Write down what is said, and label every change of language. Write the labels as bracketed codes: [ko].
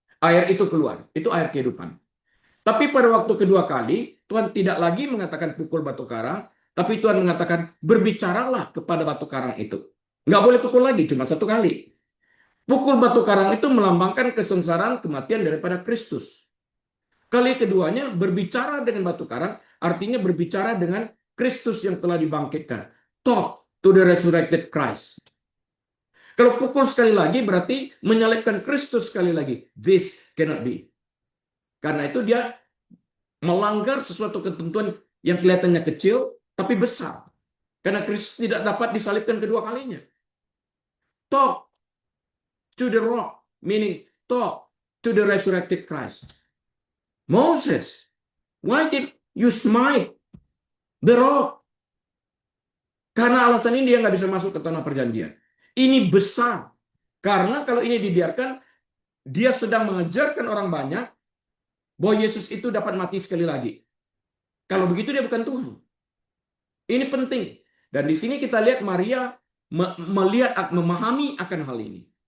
[id] Air itu keluar. Itu air kehidupan. Tapi pada waktu kedua kali, Tuhan tidak lagi mengatakan pukul batu karang, tapi Tuhan mengatakan berbicaralah kepada batu karang itu. Nggak boleh pukul lagi, cuma satu kali. Pukul batu karang itu melambangkan kesengsaraan kematian daripada Kristus. Kali keduanya berbicara dengan batu karang, artinya berbicara dengan Kristus yang telah dibangkitkan. [en] Talk to the resurrected Christ. [id] Kalau pukul sekali lagi berarti menyalibkan Kristus sekali lagi. [en] This cannot be. [id] Karena itu dia melanggar sesuatu ketentuan yang kelihatannya kecil tapi besar. Karena Kristus tidak dapat disalibkan kedua kalinya. [en] Talk to the rock, meaning talk to the resurrected Christ. Moses, why did you smite the rock? [id] Karena alasan ini dia nggak bisa masuk ke tanah perjanjian. Ini besar. Karena kalau ini dibiarkan, dia sedang mengajarkan orang banyak bahwa Yesus itu dapat mati sekali lagi. Kalau begitu dia bukan Tuhan. Ini penting. Dan di sini kita lihat Maria melihat, memahami akan hal ini.